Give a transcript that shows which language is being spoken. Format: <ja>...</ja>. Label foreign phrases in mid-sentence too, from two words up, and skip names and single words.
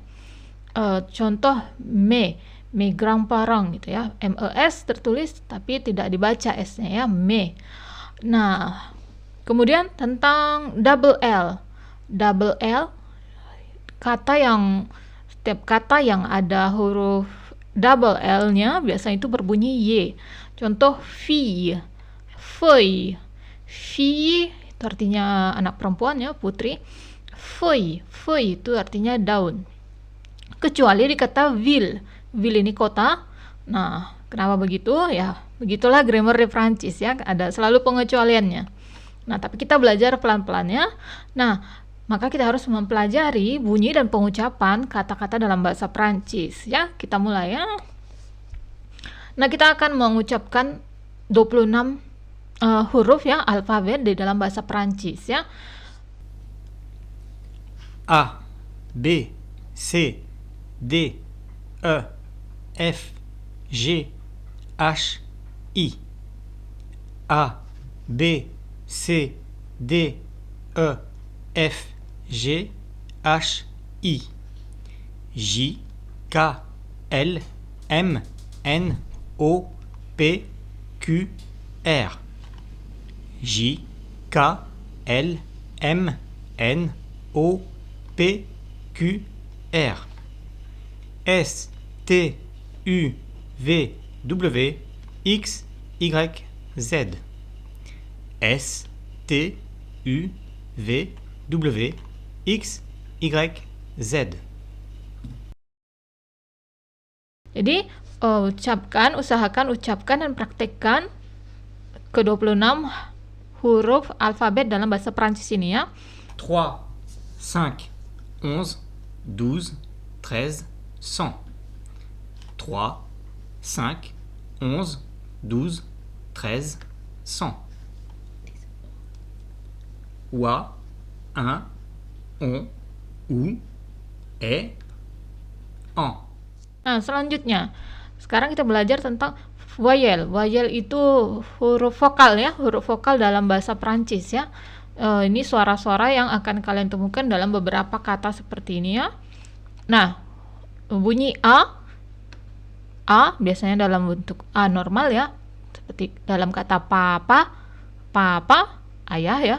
<id>Contoh me grand-parent gitu ya, MES tertulis tapi tidak dibaca S-nya ya, me. Nah, kemudian tentang double L. Double L, setiap kata yang ada huruf double L-nya biasanya itu berbunyi Y. Contoh fille, feuille, fille itu artinya anak perempuan ya, putri. Feuille, feuille itu artinya daun. Kecuali di kata ville, ville ini kota. Nah, kenapa begitu? Ya, begitulah grammar di Prancis ya, ada selalu pengecualiannya. Nah, tapi kita belajar pelan-pelan ya. Nah, maka kita harus mempelajari bunyi dan pengucapan kata-kata dalam bahasa Prancis ya. Kita mulai ya. Nah, kita akan mengucapkan 26 huruf ya, alfabet di dalam bahasa Prancis ya.</id> <fr>A, B, C, D, E, F, G, H, I. A, B, C, D, E, F, G, H, I. J, K, L, M, N, O, P, Q, R. J, K, L, M, N, O, P, Q, R. S, T, U, V, W, X, Y, Z. S, T, U, V, W, X, Y, Z.</fr> <id>Jadi, usahakan ucapkan dan praktekkan ke-26 huruf alfabet dalam bahasa Prancis ini ya.</id> <fr>3, 5, 11, 12, 13, 100. 3, 5, 11, 12, 13, 100. Oua, un, on, ou, et, en.</fr> <id>Nah, selanjutnya sekarang kita belajar tentang voyelle. Voyelle itu huruf vokal ya, huruf vokal dalam bahasa Prancis ya. Ini suara-suara yang akan kalian temukan dalam beberapa kata seperti ini ya. Nah, bunyi A biasanya dalam bentuk A normal ya, seperti dalam kata papa, papa, ayah ya.</id>